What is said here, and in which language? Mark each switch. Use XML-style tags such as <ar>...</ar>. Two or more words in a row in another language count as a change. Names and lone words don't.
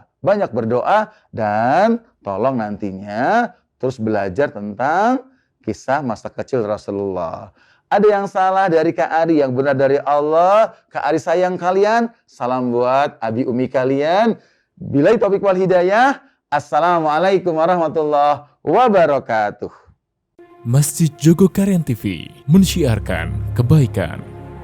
<id>Banyak berdoa dan tolong nantinya terus belajar tentang kisah masa kecil Rasulullah. Ada yang salah dari Kak Ari, yang benar dari Allah. Kak Ari sayang kalian. Salam buat abi umi kalian.</id> <ar>بالله التوفيق والهداية. السلام عليكم ورحمة الله وبركاته.</ar> <id>Masjid Jogokarian TV mensyiarkan kebaikan.</id>